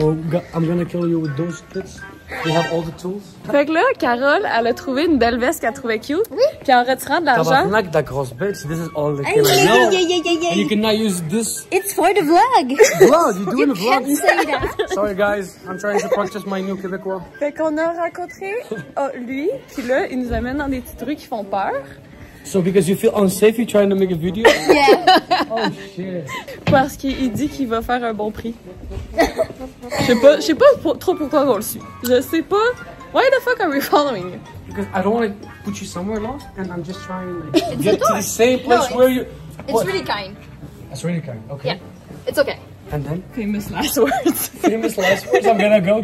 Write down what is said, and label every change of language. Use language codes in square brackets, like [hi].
[en] So I'm gonna kill you with those bits. We have all the tools. [fr] Fait que là, Carole, elle a trouvé une belle veste qu'elle trouvait cute. Oui. Puis en retirant de l'argent... Tabarnak, that grosse bête. [en] So this is all the thing I know. And you cannot use this. It's for the vlog! Vlog? You doing a vlog? Say that. Sorry guys, I'm trying to purchase my new Québécois. [fr] Fait qu'on a rencontré lui, puis là, il nous amène dans des petites rues qui font peur. [en] So because you feel unsafe, you're trying to make a video? Yeah. Oh shit. [fr] Parce qu'il dit qu'il va faire un bon prix. Je sais pas trop pourquoi on le suit. Je sais pas. [en] Why the fuck are we following you? Because I don't want to put you somewhere lost, and I'm just trying to get to the same place where you... It's really kind. That's really kind, okay. Yeah. It's okay. And then? Famous last words. Famous last words, I'm gonna go.